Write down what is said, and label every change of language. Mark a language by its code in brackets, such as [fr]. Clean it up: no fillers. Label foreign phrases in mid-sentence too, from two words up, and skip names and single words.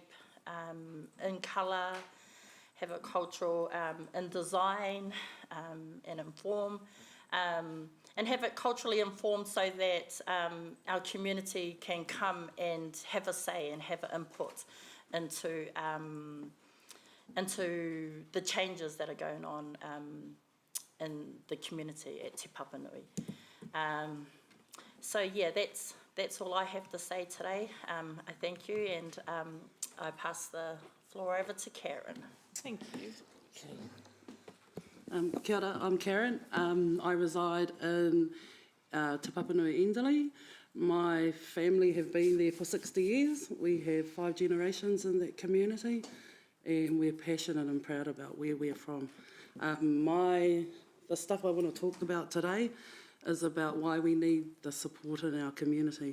[en] in colour, have it cultural in design and in form, and have it culturally informed so that our community can come and have a say and have an input into the changes that are going on in the community at Te Papanui. So yeah, that's all I have to say today. I thank you, and I pass the floor over to Karen. Thank you. [mi] Kia ora, [en] I'm Karen. I reside in Te Papanui Enderley. My family have been there for 60 years. We have 5 generations in that community, and we're passionate and proud about where we're from. The stuff I want to talk about today is about why we need the support in our community.